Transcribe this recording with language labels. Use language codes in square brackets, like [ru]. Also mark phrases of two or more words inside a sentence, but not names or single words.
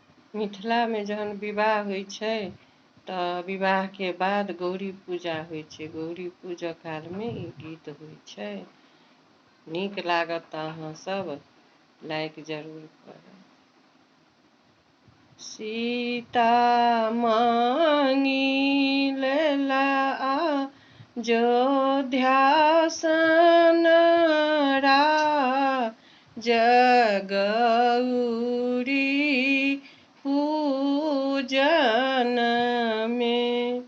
[mai] मिथिला में जहन विवाह होइ छै तऽ विवाह के बाद गौरी पूजा होइ छै। गौरी पूजा काल में ई गीत होइ छै। नीक लागत तऽ अहाँ सब लाइक जरूर करब। सीता मांगी लेला अयोध्या सन जगौरी पूजन में।